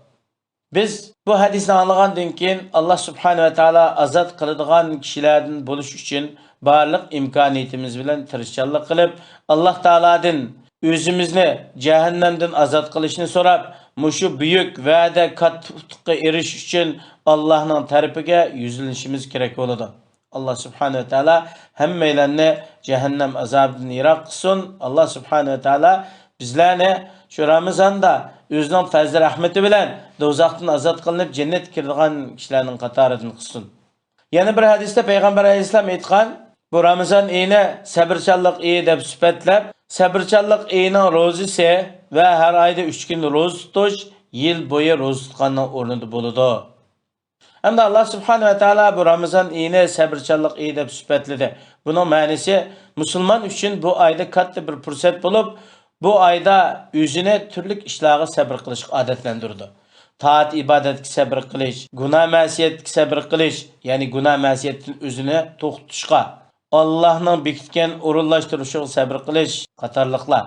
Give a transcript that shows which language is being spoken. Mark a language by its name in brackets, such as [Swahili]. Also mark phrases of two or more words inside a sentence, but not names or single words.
[Uzbek] Biz bu hadisni anlagandan keyin Alloh subhanahu va taolo azod qiladigan kishilardan bo'lish uchun barliq imkoniyatimiz bilan tirishchanlik qilib, Alloh taoladan o'zimizni jahannamdan azod qilishni so'rab, mushu buyuk va'da katta erishish uchun Allohning tarafiga yuzlanishimiz kerak bo'ladi. [Arabic] الله سبحانه وتعالى [Uzbek] hammalarni jahannam azobidan yiroq qilsin. [Arabic] الله سبحانه وتعالى [Uzbek] bizlarni shu Ramazonda o'zining fazl rahmati bilan do'zaxdan azod qilinib jannatga kiradigan kishilarning qatoridan qilsin. Yana bir hadisda payg'ambar alayhisalom aytgan, bu Ramazon oyini sabrchanlik oyi deb sifatlab, sabrchanlik oyining ro'zasi va har oyda 3 kun ro'za tutish yil bo'yi ro'za tutganning o'rnida bo'ladi. Hamda [Arabic] الله سبحانه وتعالى [Uzbek] bu Ramazon oyini sabrchanlik oyi deb sifatladi. Buning ma'nosi musulmon uchun bu oyda katta bir fursat bo'lib, bu oyda o'zini turli ishlarga sabr qilishga odatlantirdi. Taat ibodatga sabr qilish, gunoh ma'siyatga sabr qilish, ya'ni gunoh ma'siyatdan o'zini to'xtatishga, Allohning bekitgan o'rinlashtirishiga sabr qilish qatorliqlar.